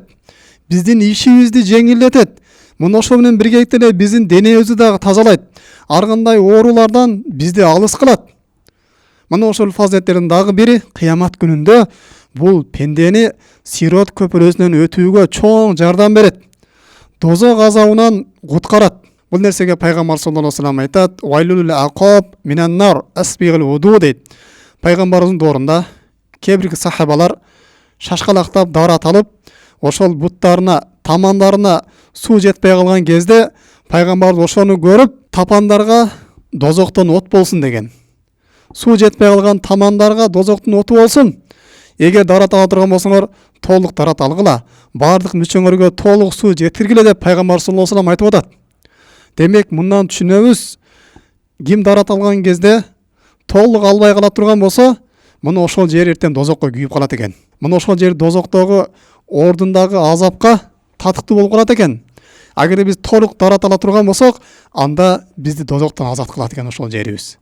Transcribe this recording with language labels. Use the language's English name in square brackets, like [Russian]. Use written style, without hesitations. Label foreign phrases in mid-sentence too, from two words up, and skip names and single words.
[Kyrgyz] Биздин ишибизди жеңилдетет. Мына ошол менен биргеликте эле биздин денебизди дагы тазалайт. Ар кандай оорулардан бизди алыс кылат. Мына ошол фазилеттердин дагы бири кыямат күнүндө бул пендени сирот көпүрөсүнөн өтүүгө чоң жардам берет. Дозок азабынан куткарат. Бул нерсеге пайгамбар [Arabic] صلى الله عليه وسلم [Kyrgyz] айтат: [Arabic] "ويل للأعقاب من النار أسبغوا الوضوء" [Kyrgyz] дейт. Пайгамбарыбыздын доорунда кээ бир сахабалар шашкалактап дарат алып, ошол буттарына, тамандарына суу жетпей калган кезде пайгамбарыбыз ошону көрүп, тапандарга дозоктон от болсун деген. Суу жетпей калган тамандарга дозоктун оту болсун. Эгер дарат ала турган болсоңор, толук дарат алгыла, бардык мүчөңөргө толук суу жеткиргиле деп пайгамбар [Arabic] صلى الله عليه وسلم [Kyrgyz] айтып атат. Демек, мындан түшүнөбүз, ким дарат алган кезде толук албай кала турган болсо, мына ошол жер эртең дозокко күйүп калат экен. Мына ошол жер дозоктогу ордундагы азапка татыктуу болуп калат экен. Агерде биз толук дарат ала турган болсок, анда бизди дозоктон азат кылат экен ошол жерибиз.